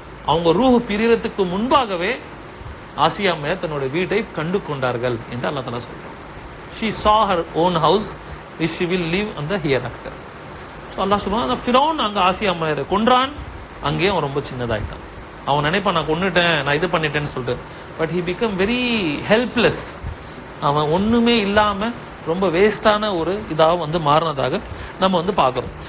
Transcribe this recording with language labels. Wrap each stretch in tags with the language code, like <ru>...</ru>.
<ta>அவங்க ரூஹ் பிரியறதுக்கு முன்பாகவே ஆசியா அம்மையார் தன்னுடைய வீட்டை கண்டு கொண்டார்கள் என்று அல்லாஹ் தஆலா சொல்றான்.</ta> <en>She saw her own house which she will live on the hereafter.</en> <ta>So அல்லாஹ் சுப்ஹானஹு ஃபிரௌன் அங்க ஆசியா அம்மையாரை கொன்றான். அங்கேயும் அவன் ரொம்ப சின்னதாயிட்டான். அவன் நினைப்பான் நான் கொன்னுட்டேன், நான் இது பண்ணிட்டேன்னு சொல்லிட்டு.</ta> <en>But he became very helpless.</en> <ta>அவன் ஒண்ணுமே இல்லாம ரொம்ப வேஸ்டான ஒரு இதாக வந்து மாறினதாக நம்ம வந்து பார்க்கிறோம்.</ta>